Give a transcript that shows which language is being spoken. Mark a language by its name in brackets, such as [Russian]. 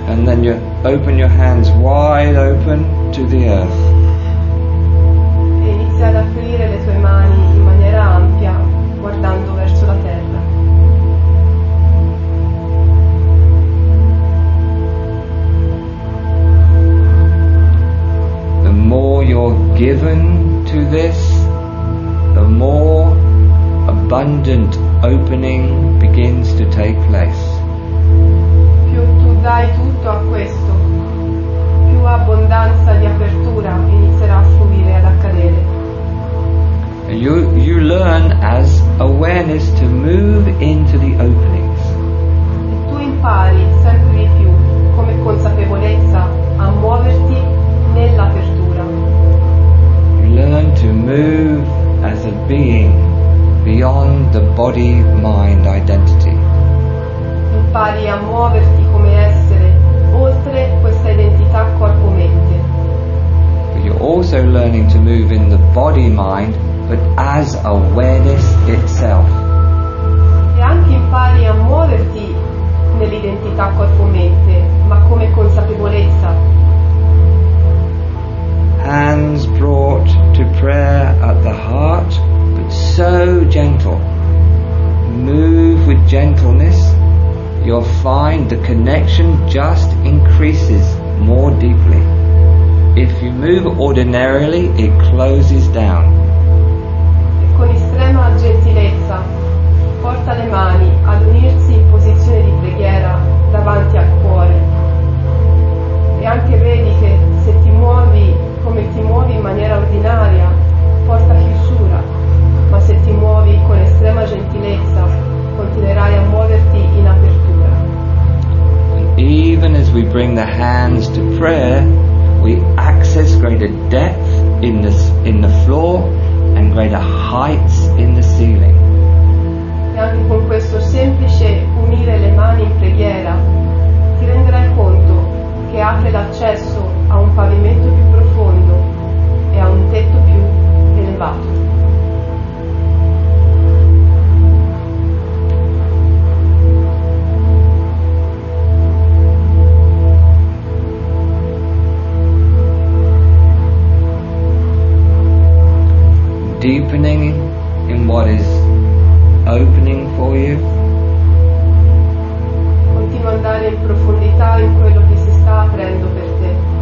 [English] and then you open your hands wide open to the earth. [Italian] e inizia ad aprire le tue mani in maniera ampia, guardando verso la terra. [English] The more you're given to this, the more abundant opening begins to take place. [Italian] Più tu dai tutto a questo, più abbondanza di apertura inizierà a fluire, ad accadere. [English] And you learn as awareness to move into the openings. [Italian] E tu impari sempre di più, come consapevolezza, a muoverti nell'apertura. [English] You learn to move as a being beyond the body-mind identity. [Italian] Impari a muoverti come essere oltre questa identità corpo-mente. [English] But you're also learning to move in the body-mind, but as awareness itself. [Italian] E anche impari a muoverti nell'identità corpo-mente, ma come consapevolezza. [English] Hands brought to prayer at the heart, but so gentle. Move with gentleness, you'll find the connection just increases more deeply. If you move ordinarily, it closes down. [Italian] E con estrema gentilezza porta le mani ad unirsi in posizione di preghiera davanti al cuore. E anche vedi che se ti muovi come ti muovi in maniera ordinaria, porta chiusura, ma se ti muovi con estrema gentilezza, continuerai a muoverti in apertura. [English] And even as we bring the hands to prayer, we access greater depth in the floor and greater heights in the ceiling. [Italian] E anche con questo semplice unire le mani in preghiera, ti renderai conto che apre l'accesso a un pavimento più profondo e a un tetto più elevato. [English] Deepening in what is opening for you. [Italian] Continua ad andare in profondità in quello che si sta aprendo per te.